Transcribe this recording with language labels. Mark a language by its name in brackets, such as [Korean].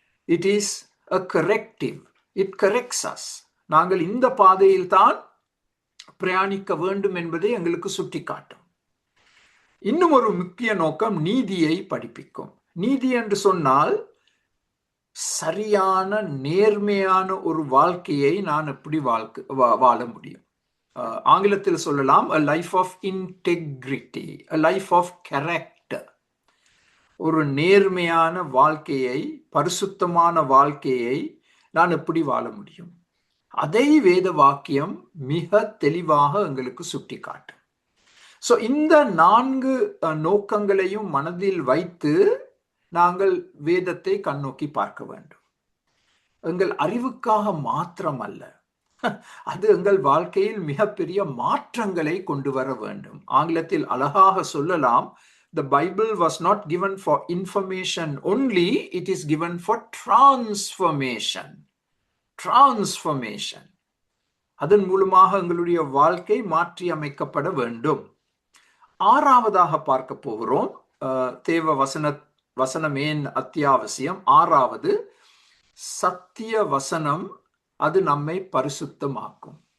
[English] It is a corrective. It corrects us. [Tamil] நாங்கள் இந்த பாதையில் தான் பிரயாணிக்க வேண்டும் என்பதை எங்களுக்கு சுட்டி காட்டும். இன்னும் ஒரு முக்கிய நோக்கம், நீதியை படிப்பிக்கும். நீதி என்று சொன்னால் சரியான, நேர்மையான ஒரு வாழ்க்கையை நான் எப்படி வாழ முடியும். ஆங்கிலத்தில் சொல்லலாம், [English] a life of integrity, a life of character. [Tamil] ஒரு நேர்மையான வாழ்க்கையை, பரிசுத்தமான வாழ்க்கையை நான் எப்படி வாழ முடியும்? அதை வேத வாக்கியம் மிக தெளிவாக எங்களுக்கு சுட்டி காட்டும். இந்த 4 நோக்கங்களையும் மனதில் வைத்து நாங்கள் வேதத்தை கண்ணோக்கி பார்க்க வேண்டும். எங்கள் அறிவுக்காக மாத்திரம் அல்ல, அது எங்கள் வாழ்க்கையில் மிகப்பெரிய மாற்றங்களை கொண்டு வர வேண்டும். ஆங்கிலத்தில் அழகாக சொல்லலாம், [English] the Bible was not given for information only, it is given for transformation. Transformation. [Tamil] அதன் மூலமாக எங்களுடைய வாழ்க்கை மாற்றி அமைக்கப்பட வேண்டும். 6ஆவதாக பார்க்க போகிறோம். தேவ வசனம் ஏன் அத்தியாவசியம்? 6ஆவது, சத்திய வசனம், அது நம்மை பரிசுத்தமாக்கும்.